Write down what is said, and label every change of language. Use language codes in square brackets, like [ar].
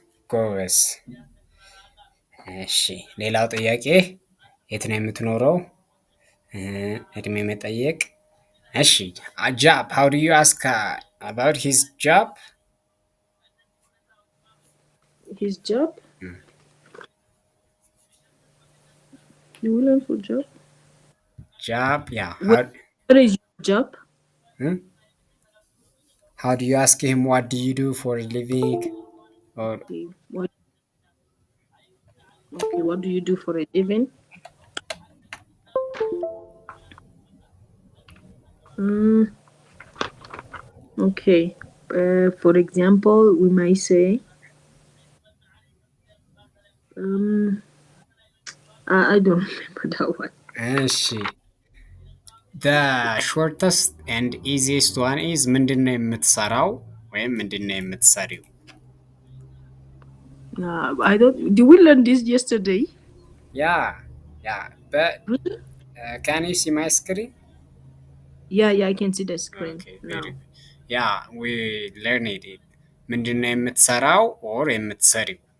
[am] ጎበዝ። እሺ ሌላው ጥያቄ የት ነው የምትኖረው? እድሜ መጠየቅ። እሺ [en] job, how do you ask about his job? His job? You will learn for job? job. Yeah. What is your job? Hmm? How do you ask him what do you do for a living? Or Okay. What do you do for a living? Mm, okay. For example, we might say, um, I don't remember that one. እሺ the shortest and easiest one is [am] ምንድነው የምትሰራው ወይም ምንድነው የምትሰሪው? [en] I don't. Did we learn this yesterday? Yeah, yeah. But Really? can you see my screen? Yeah, I can see the screen Okay, very now. good. Yeah, we learned it. [am] ምንድነው የምትሰራው or የምትሰሪው?